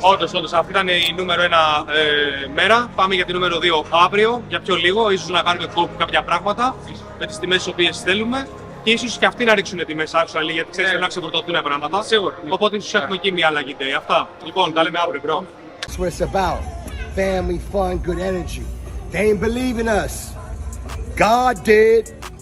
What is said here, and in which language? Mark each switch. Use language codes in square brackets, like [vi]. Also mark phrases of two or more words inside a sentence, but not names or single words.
[el] Όντως, αυτή ήταν η νούμερο 1 μέρα. Πάμε για τη νούμερο 2 αύριο, για πιο λίγο. Ίσως να κάνουμε κάποια πράγματα με τις τιμές τις οποίες θέλουμε. Και ίσως και αυτοί να ρίξουν τιμές actually, γιατί ξέρεις να ξεφορτωθούν πράγματα. Σίγουρα. Οπότε ίσως έχουμε εκεί μια αλλαγή day. Αυτά. Λοιπόν, τα λέμε αύριο, bro. [en] That's what it's about. Family, fun, good energy. They ain't believe in us. God did.